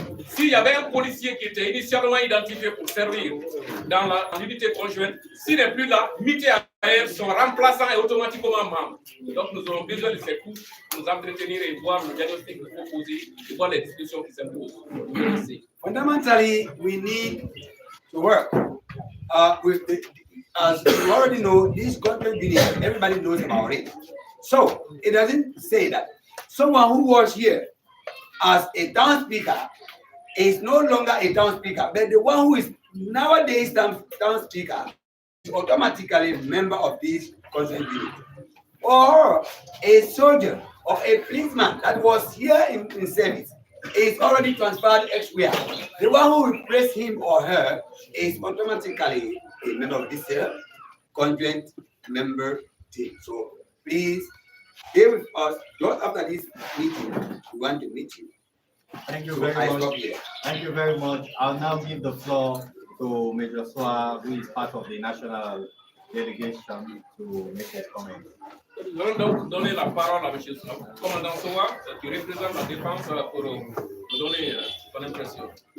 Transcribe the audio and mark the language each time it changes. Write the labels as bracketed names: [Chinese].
[French] S'il y avait un policier qui était initialement identifié pour servir dans l'unité conjointe, s'il n'est plus là, mité à son remplaçant est automatiquement membre. Donc nous aurons besoin de ces coups pour nous entretenir et voir le diagnostic qu'il faut poser et voir les discussions qui s'imposent. [English] Fundamentally, we need to work with as you already know, this content video, everybody knows about it. So it doesn't say that someone who was here as a town speaker is no longer a town speaker, but the one who is nowadays town speaker is automatically a member of this content unit. Or a soldier or a policeman that was here in service is already transferred elsewhere. The one who replaced him or her is automatically a member of this conjoint member team. So please stay with us. Just after this meeting, we want to meet you. Thank you very much. Thank you very much. I'll now give the floor to Major Swa, who is part of the national delegation, to make a comment. [French] Nous allons donc donner la parole à M. le commandant Sowa, qui représente la défense, pour nous donner son impression.